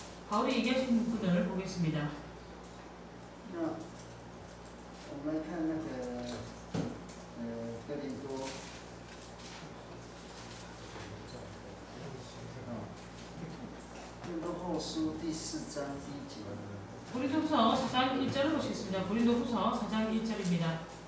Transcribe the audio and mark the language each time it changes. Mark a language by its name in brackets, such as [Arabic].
[Korean] 바울이 얘기하신 부분을 보겠습니다. [Chinese] 那我们来看那个哥林多，哥林多后书第4章第1节。 [Korean] 고린도후서 4장 1절을 보시겠습니다. 고린도후서 4장 1절입니다.